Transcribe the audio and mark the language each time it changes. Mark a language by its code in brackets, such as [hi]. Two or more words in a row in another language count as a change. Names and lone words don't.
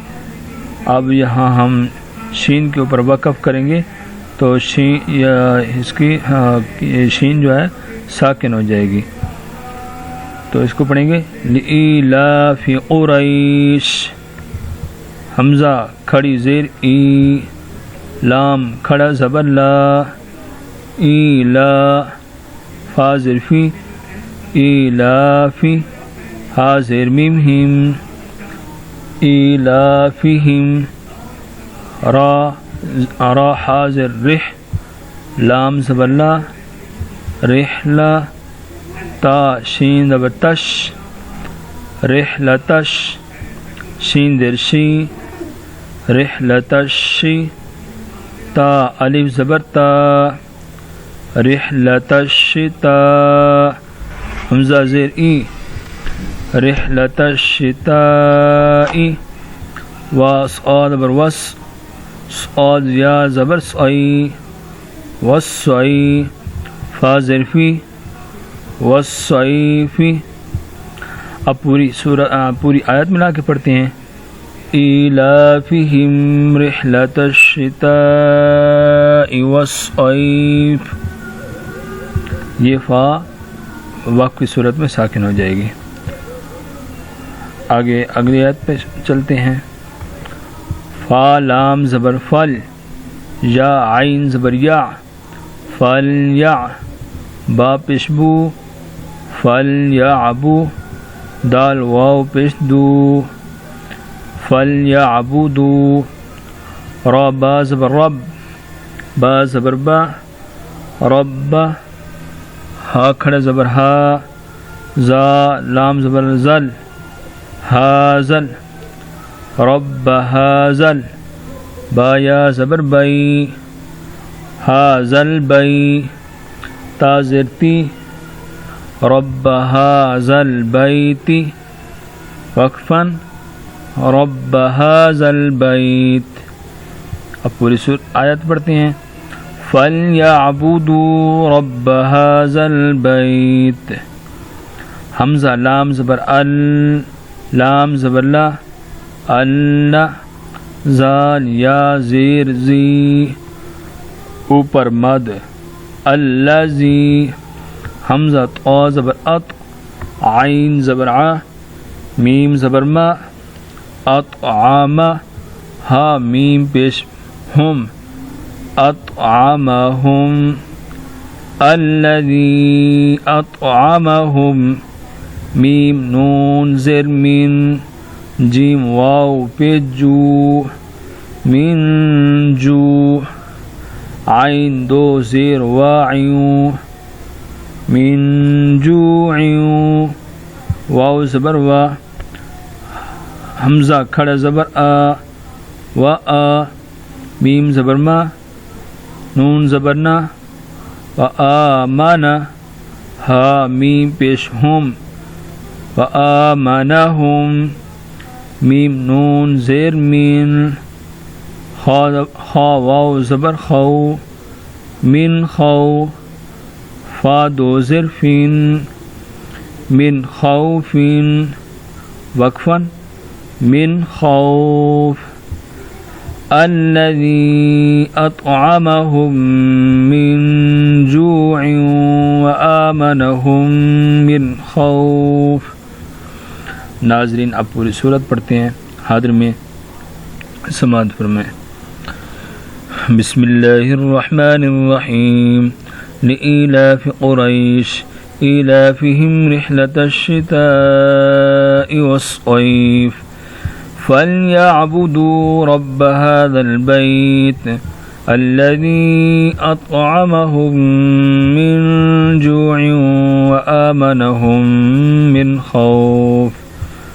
[ur] اب یہاں ہم شین کے اوپر وقف کریں گے تو اس کی شین جو ہے ساکن ہو جائے گی، تو اس کو پڑھیں گے [ar] لإیلاف قریش، [ur] حمزہ کھڑی زیر ای، لام کھڑا زبر لا، ایلا، فا زیر فی، ایلافی، ہا زیر میم ہم، ایلافہم، را ہا زیر رح، لام زبر لا، رحلہ، تا شین زبر تش، رحلتش، شین زیر شی، رحلتشی، تا الف زبر تا، رحلتشتا، حمزہ زیر ای، رحلتشتائی، واص زبر وس، صاد یا زبر سعی، وسعی، فا زیر فی، والصیفی۔ اب پوری آیت ملا کے پڑھتے ہیں۔ [ar] ایلافہم رحلۃ الشتاء والصیف، [ur] یہ فا وقف کی صورت میں ساکن ہو جائے گی۔ آگے اگلی آیت پہ چلتے ہیں۔ فا لام زبر فل، یا عین زبر یا، فل یا، با پشبو، فل یا ابو، دال واو پیش دو، فل یا ابودو، را با زبر رب، با زبر با، رب، ہا کھڑا زبر ہا، زا لام زبر زل، ہازل، رب ہازل، با یا زبر بئی، ہازل بئی، تا زیر تی، [ar] رب هذا البیت، وقفاً رب هذا البیت۔ [ur] اب پوری آیت پڑھتے ہیں۔ [ar] فَلْيَعْبُدُوا رَبَّ هَذَا الْبَيْتِ، [ur] حمزہ لام زبر ال، لام زبر لا، اللہ، زال یا زیر زی، اوپر مد، الذی، حمزہ طا زبر اط، عین زبر ع، میم زبر ما، اطعام، ہا میم پیش ہم، اطعمہم، [ar] الذی اطعمہم، [ur] میم نون زیر من، جیم واو پیش جو، من جو، عین دو زیر واعیوں، [ar] من جوع، [ur] واو زبر وا، حمزہ کھڑا زبر آ و آ، میم زبر ما، نون زبر نا، و آمانا، ہا میم پیش ہم، و آمانہم، میم نون زیر مین، خا واو زبر خو، من خو، فا دو زر فین، [ar] من خوف، وقفا من خوف، الذي أطعمهم من جوع وآمنهم من خوف۔ [ur] ناظرین آپ پوری سورت پڑھتے ہیں، حاضر میں سماعت فرمائیں۔ [ar] بسم اللہ الرحمن الرحیم، لإيلاف قریش إيلافهم رحلة الشتاء والصيف فليعبدوا رب هذا البيت الذي أطعمهم من جوع وآمنهم من خوف۔